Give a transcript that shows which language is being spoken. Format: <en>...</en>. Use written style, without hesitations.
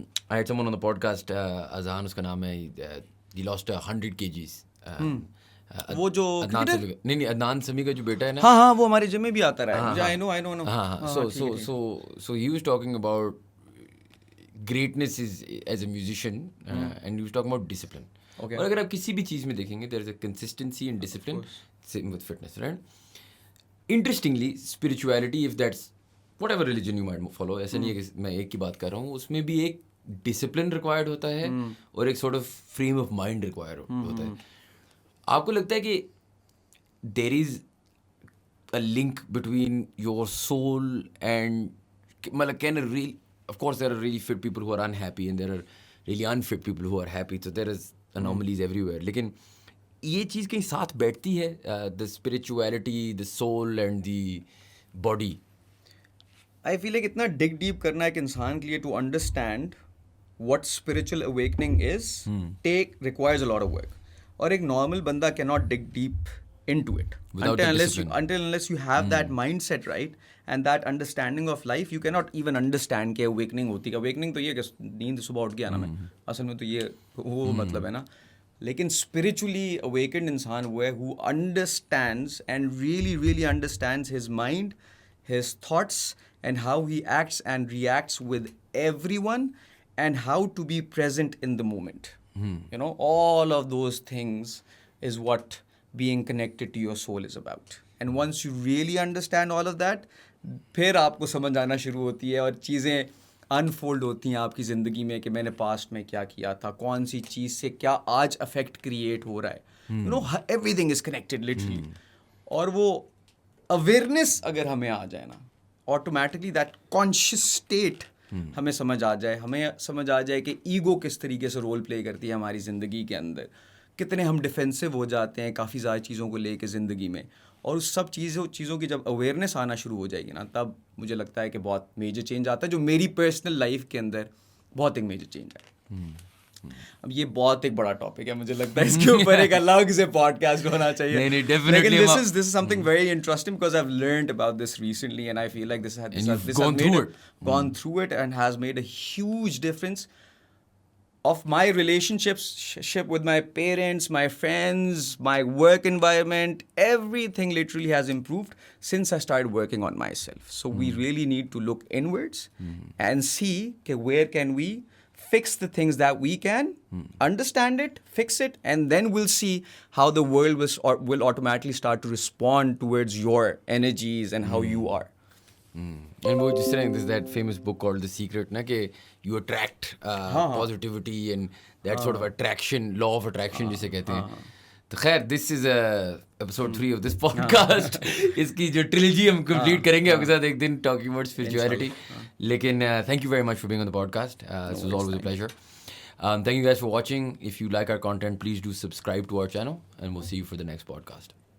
<en>I had someone on the podcast, Azhan</en> <ur>اس کا نام ہے,</ur> <en>he lost 100 kgs.</en> <ur>وہ جو عدنان سمیع کا جو بیٹا ہے نا, ہاں وہ ہمارے جم میں بھی آتا رہا ہے.</ur> <en>I know. ہاں, so he was talking about greatness is as a musician, and he was talking about discipline.</en> <ur>اور اگر آپ کسی بھی چیز میں دیکھیں گے,</ur> <en>there is a consistency and discipline, same with fitness, right? Interestingly, spirituality, if that's whatever religion you might follow,</en> <ur>ایسا نہیں ہے کہ میں ایک کی بات کر رہا ہوں, اس میں بھی ایک ڈسپلن ریکوائرڈ ہوتا ہے اور</ur> <en>ایک sort of frame of mind require</en> <ur>ہوتا ہے.</ur> <en>آپ کو لگتا ہے کہ there is a link between your soul and, مطلب can real, of course there are really fit people who are unhappy and there are really unfit people who are happy, تو there is anomalies everywhere,</en> <ur>لیکن یہ چیز کہیں ساتھ بیٹھتی ہے,</ur> <en>The spirituality, the soul and the body. I feel like</en> <ur>اتنا ڈگ deep کرنا ایک انسان کے لیے</ur> <en>To understand what spiritual awakening is requires a lot of work.</en> <ur>اور ایک نارمل بندہ</ur> <en>کی not dig deep into it until unless you have that mindset, right, and that understanding of life. You cannot even understand</en> <ur>کہ</ur> <en>awakening ہوتی ہے. awakening</en> <ur>تو یہ کہ نیند صبح اٹھ گیا نا میں, اصل میں تو یہ وہ مطلب ہے نا. لیکن</ur> <en>spiritually awakened انسان وہ ہے who understands and really understands his mind, his thoughts, and how he acts and reacts with everyone, and how to be present in the moment. You know, all of those things is what being connected to your soul is about. And once you really understand all of that,</en> <ur>پھر آپ کو سمجھ آنا شروع ہوتی ہے اور چیزیں انفولڈ ہوتی ہیں آپ کی زندگی میں کہ میں نے پاسٹ میں کیا کیا تھا, کون سی چیز سے کیا آج افیکٹ کریٹ ہو رہا ہے.</ur> <en>You know everything is connected literally.</en> <ur>اور وہ اویئرنیس اگر ہمیں آ جائے نا, آٹومیٹکلی دیٹ کانشیس اسٹیٹ ہمیں سمجھ آ جائے, ہمیں سمجھ آ جائے کہ ایگو کس طریقے سے رول پلے کرتی ہے ہماری زندگی کے اندر, کتنے ہم ڈیفینسو ہو جاتے ہیں کافی زیادہ چیزوں کو لے کے زندگی میں, اور اس سب چیزوں کی جب اویئرنیس آنا شروع ہو جائے گی نا, تب مجھے لگتا ہے کہ بہت میجر چینج آتا ہے, جو میری پرسنل لائف کے اندر بہت ایک میجر چینج ہے. اب یہ بہت ایک بڑا ٹاپک ہے, مجھے لگتا ہے اس کے اوپر ایک الگ سے پوڈ کاسٹ ہونا چاہیے. لیکن</ur> <en>this is something very interesting because I've learned about this recently, and I feel like this has gone through it and has made a huge difference of my relationship with my parents, my friends, my work environment. Everything literally has improved since I started working on myself. So we really need to look inwards and see okay, where can we fix the things that we can, understand it, fix it, and then we'll see how the world will automatically start to respond towards your energies and how you are. And</en> <ur>وہ جس طرح</ur> <en>there's that famous book called The Secret نا, کہ you attract positivity and that sort of attraction, law of attraction</en> <ur>جسے کہتے ہیں. تو خیر</ur> <en>This is episode 3 of this podcast.</en> <ur>اس کی جو ٹریلوجی ہم کمپلیٹ کریں گے آپ کے ساتھ ایک دن,</ur> <en>Talking about spirituality.</en> <ur>لیکن</ur> <en>Thank you very much for being on the podcast. It was always a pleasure. Thank you guys for watching. If you like our content, please do subscribe to our channel, and we'll see you for the next podcast.</en>